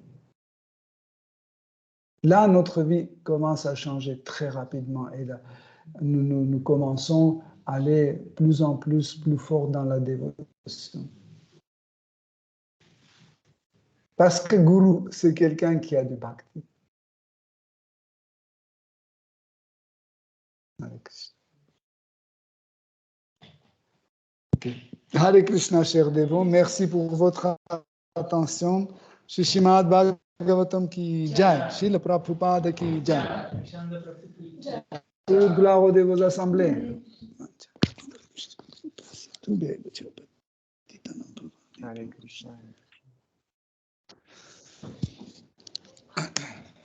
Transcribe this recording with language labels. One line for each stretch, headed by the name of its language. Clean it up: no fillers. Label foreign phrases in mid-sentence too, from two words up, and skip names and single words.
French: Là, notre vie commence à changer très rapidement. Et là, nous commençons à aller plus en plus fort dans la dévotion. Parce que Guru, c'est quelqu'un qui a du bhakti.
Sanskrit: Hare Krishna. Okay. Hare Krishna,
French: chers dévots, merci pour votre attention.
Hindi: Shri Srimad Bhagavatam ki jai, Srila Prabhupada ki jai.
French: Toute gloire aux dévots assemblés.
Sanskrit: Hare Krishna.